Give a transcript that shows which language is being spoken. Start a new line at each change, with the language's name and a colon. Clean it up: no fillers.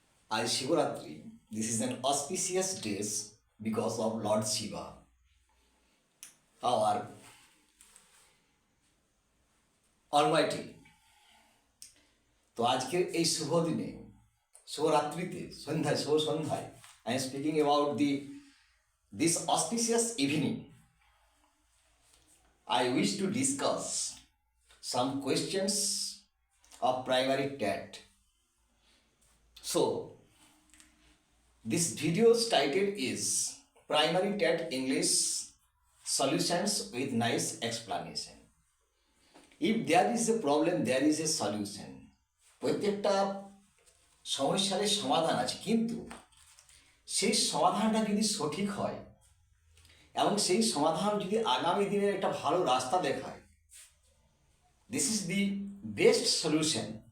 English: As Shivaratri, this is an auspicious day because of Lord Shiva, our Almighty.
Bangla: তো আজকের এই শুভ দিনে শুভরাত্রিতে শুভ সন্ধ্যায়
English: I am speaking about this auspicious evening. I wish to discuss some questions of primary TET. So, this video's title is Primary TET English Solutions with Nice Explanation. If there is a problem, there is a solution.
Bangla: প্রত্যেকটা সমস্যার সমাধান আছে, কিন্তু সেই সমাধানটা যদি সঠিক হয় এবং সেই সমাধান যদি আগামী দিনের একটা ভালো রাস্তা দেখায়,
English: This is the best solution.